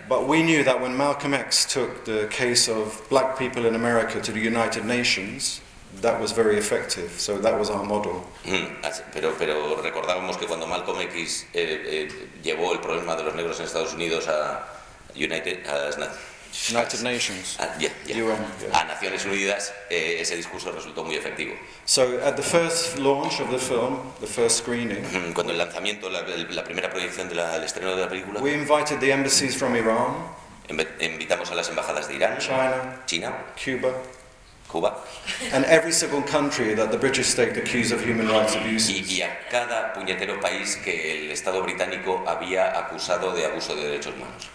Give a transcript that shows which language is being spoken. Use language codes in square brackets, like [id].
[en] But we knew that when Malcolm X took the case of black people in America to the United Nations, that was very effective. So that was our model. [es] Pero recordábamos que cuando Malcolm X llevó el problema de los negros en Estados Unidos a [en] United Nations. [es] A Naciones Unidas, ese discurso resultó muy efectivo. [en] So at the first launch of the film, the first screening, [es] cuando el lanzamiento, la primera proyección del estreno de la película, [en] we invited the embassies from Iran, [es] invitamos a las embajadas de Irán, [en] China, Cuba. Cuba. And every single country that the British state accused of human rights abuses. [es] Y a cada puñetero país que el Estado británico había acusado de abuso de derechos humanos.